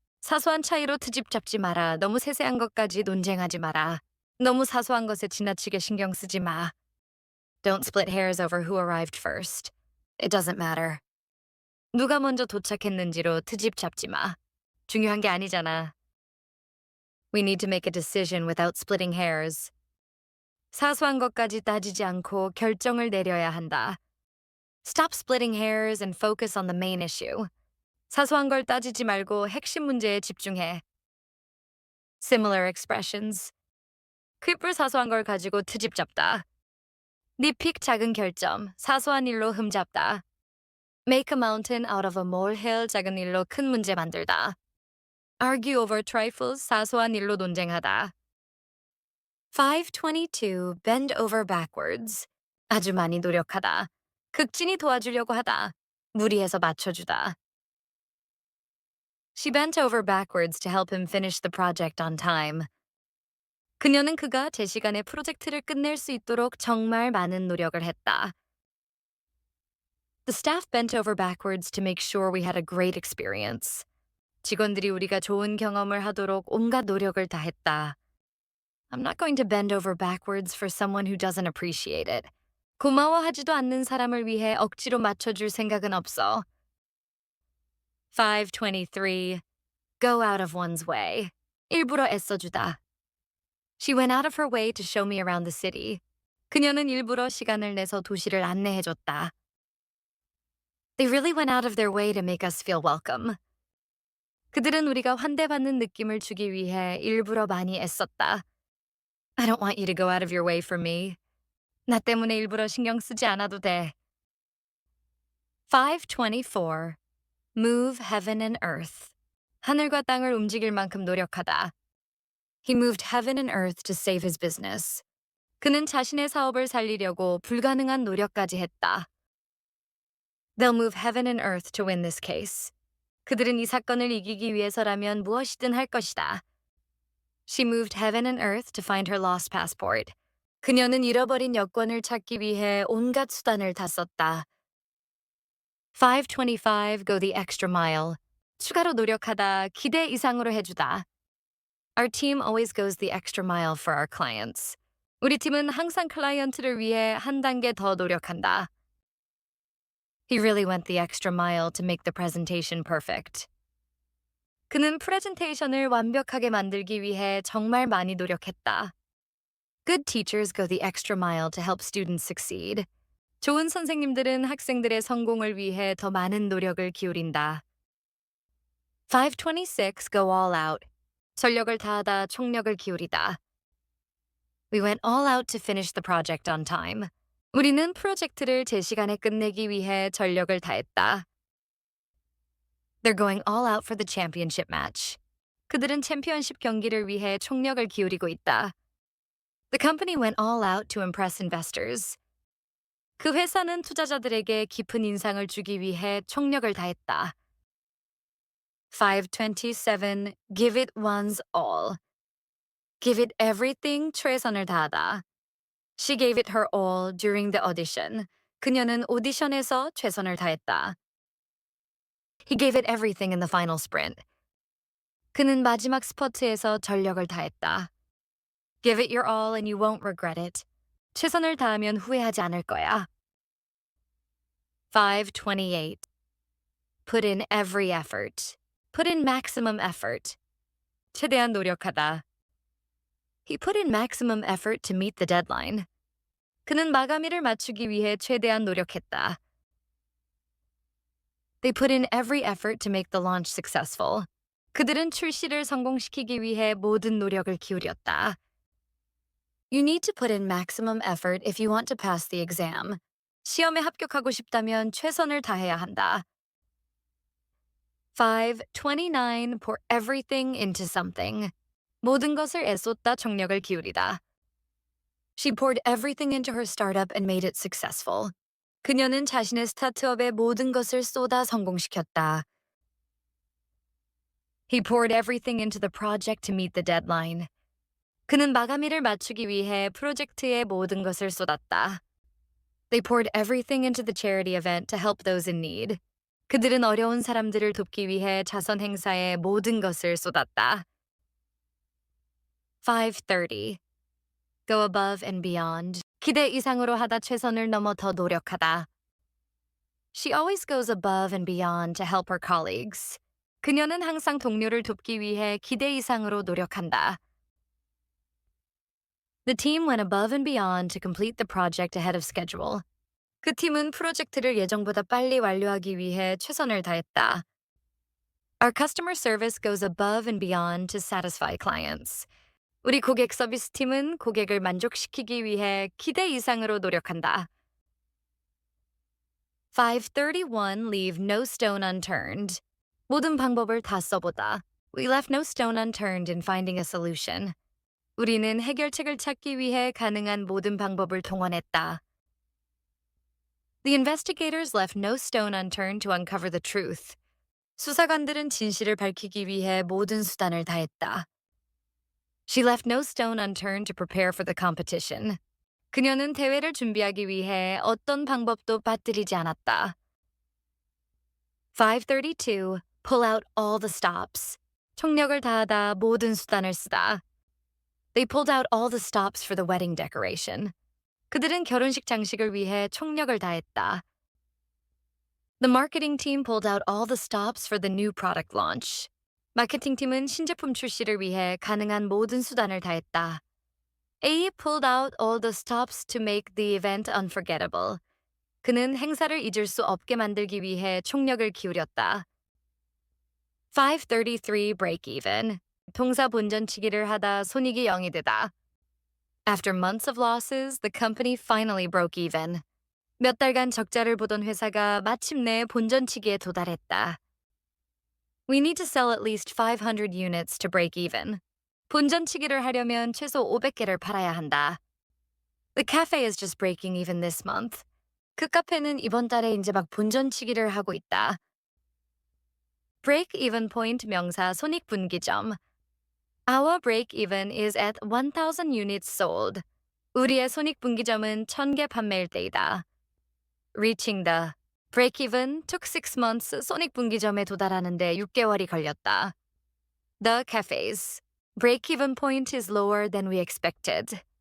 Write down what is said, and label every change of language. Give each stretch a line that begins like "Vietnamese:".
Korean: 사소한 차이로 트집 잡지 마라. 너무 세세한 것까지 논쟁하지 마라. 너무 사소한 것에 지나치게 신경 쓰지 마.
English: Don't split hairs over who arrived first. It doesn't matter.
Korean: 누가 먼저 도착했는지로 트집 잡지 마. 중요한 게 아니잖아.
English: We need to make a decision without splitting hairs.
Korean: 사소한 것까지 따지지 않고 결정을 내려야 한다.
English: Stop splitting hairs and focus on the main issue.
Korean: 사소한 걸 따지지 말고 핵심 문제에 집중해.
English: Similar expressions.
Korean: 귓불 사소한 걸 가지고 트집 잡다. nitpick 작은 결점, 사소한 일로 흠잡다.
English: Make a mountain out of a molehill,
Korean: 작은 일로 큰 문제 만들다.
English: Argue over trifles,
Korean: 사소한 일로 논쟁하다.
English: 522 Bend over backwards.
Korean: 아주 많이 노력하다. 극진히 도와주려고 하다. 무리해서 맞춰주다.
English: She bent over backwards to help him finish the project on time.
Korean: 그녀는 그가 제 시간에 프로젝트를 끝낼 수 있도록 정말 많은 노력을 했다.
English: The staff bent over backwards to make sure we had a great experience.
Korean: 직원들이 우리가 좋은 경험을 하도록 온갖 노력을 다했다.
English: I'm not going to bend over backwards for someone who doesn't appreciate it.
Korean: 고마워하지도 않는 사람을 위해 억지로 맞춰줄 생각은 없어.
English: 523. Go out of one's way.
Korean: 일부러 애써주다.
English: She went out of her way to show me around the city.
Korean: 그녀는 일부러 시간을 내서 도시를 안내해줬다.
English: They really went out of their way to make us feel welcome.
Korean: 그들은 우리가 환대받는 느낌을 주기 위해 일부러 많이 애썼다.
English: I don't want you to go out of your way for me.
Korean: 나 때문에 일부러 신경 쓰지 않아도 돼.
English: 524. Move heaven and earth.
Korean: 하늘과 땅을 움직일 만큼 노력하다.
English: He moved heaven and earth to save his business.
Korean: 그는 자신의 사업을 살리려고 불가능한 노력까지 했다.
English: They'll move heaven and earth to win this case.
Korean: 그들은 이 사건을 이기기 위해서라면 무엇이든 할 것이다.
English: She moved heaven and earth to find her lost passport.
Korean: 그녀는 잃어버린 여권을 찾기 위해 온갖 수단을 다 썼다.
English: 525 Go the extra mile.
Korean: 추가로 노력하다, 기대 이상으로 해주다.
English: Our team always goes the extra mile for our clients.
Korean: 우리 팀은 항상 클라이언트를 위해 한 단계 더 노력한다.
English: He really went the extra mile to make the presentation perfect.
Korean: 그는 프레젠테이션을 완벽하게 만들기 위해 정말 많이 노력했다.
English: Good teachers go the extra mile to help students succeed.
Korean: 좋은 선생님들은 학생들의 성공을 위해 더 많은 노력을 기울인다.
English: 526 Go all out.
Korean: 전력을 다하다, 총력을 기울이다.
English: We went all out to finish the project on time.
Korean: 우리는 프로젝트를 제 시간에 끝내기 위해 전력을 다했다.
English: They're going all out for the championship match.
Korean: 그들은 챔피언십 경기를 위해 총력을 기울이고 있다.
English: The company went all out to impress investors.
Korean: 그 회사는 투자자들에게 깊은 인상을 주기 위해 총력을 다했다.
English: 527 Give it one's all. Give it everything,
Korean: 최선을 다하다.
English: She gave it her all during the audition.
Korean: 그녀는 오디션에서 최선을 다했다.
English: He gave it everything in the final sprint.
Korean: 그는 마지막 스퍼트에서 전력을 다했다.
English: Give it your all and you won't regret it.
Korean: 최선을 다하면 후회하지 않을 거야.
English: 528. Put in every effort. Put in maximum effort.
Korean: 최대한 노력하다.
English: He put in maximum effort to meet the deadline.
Korean: 그는 마감일을 맞추기 위해 최대한 노력했다.
English: They put in every effort to make the launch successful.
Korean: 그들은 출시를 성공시키기 위해 모든 노력을 기울였다.
English: You need to put in maximum effort if you want to pass the exam.
Korean: 시험에 합격하고 싶다면 최선을 다해야 한다.
English: 529 Pour everything into something.
Korean: 모든 것을 애쏟다, 총력을 기울이다.
English: She poured everything into her startup and made it successful.
Korean: 그녀는 자신의 스타트업에 모든 것을 쏟아 성공시켰다.
English: He poured everything into the project to meet the deadline.
Korean: 그는 마감일을 맞추기 위해 프로젝트에 모든 것을 쏟았다.
English: They poured everything into the charity event to help those in need.
Korean: 그들은 어려운 사람들을 돕기 위해 자선 행사에 모든 것을 쏟았다.
English: 5:30. Go above and beyond.
Korean: 기대 이상으로 하다 최선을 넘어 더 노력하다.
English: She always goes above and beyond to help her colleagues.
Korean: 그녀는 항상 동료를 돕기 위해 기대 이상으로 노력한다.
English: The team went above and beyond to complete the project ahead of schedule.
Korean: 그 팀은 프로젝트를 예정보다 빨리 완료하기 위해 최선을 다했다.
English: Our customer service goes above and beyond to satisfy clients.
Korean: 우리 고객 서비스 팀은 고객을 만족시키기 위해 기대 이상으로 노력한다.
English: 5:31 Leave no stone unturned.
Korean: 모든 방법을 다 써보다.
English: We left no stone unturned in finding a solution.
Korean: 우리는 해결책을 찾기 위해 가능한 모든 방법을 동원했다.
English: The investigators left no stone unturned to uncover the truth.
Korean: 수사관들은 진실을 밝히기 위해 모든 수단을 다했다.
English: She left no stone unturned to prepare for the competition.
Korean: 그녀는 대회를 준비하기 위해 어떤 방법도 빠뜨리지 않았다.
English: 5:32 Pull out all the stops.
Korean: 총력을 다하다 모든 수단을 쓰다.
English: They pulled out all the stops for the wedding decoration.
Korean: 그들은 결혼식 장식을 위해 총력을 다했다.
English: The marketing team pulled out all the stops for the new product launch.
Korean: 마케팅 팀은 신제품 출시를 위해 가능한 모든 수단을 다했다.
English: A pulled out all the stops to make the event unforgettable.
Korean: 그는 행사를 잊을 수 없게 만들기 위해 총력을 기울였다.
English: 5:33 break even.
Korean: 동사 본전치기를 하다 손익이 0이 되다.
English: After months of losses, the company finally broke even.
Korean: 몇 달간 적자를 보던 회사가 마침내 본전치기에 도달했다.
English: We need to sell at least 500 units to break even.
Korean: 본전치기를 하려면 최소 500개를 팔아야 한다.
English: The cafe is just breaking even this month.
Korean: 그 카페는 이번 달에 이제 막 본전치기를 하고 있다.
English: Break even point
Korean: 명사 손익분기점.
English: Our break even is at 1,000 units sold.
Korean: 우리의 손익분기점은 1,000개 판매일 때이다.
English: Reaching the break even took 6 months.
Korean: 손익분기점에 도달하는데 6개월이 걸렸다.
English: The cafes break even point is lower than we expected.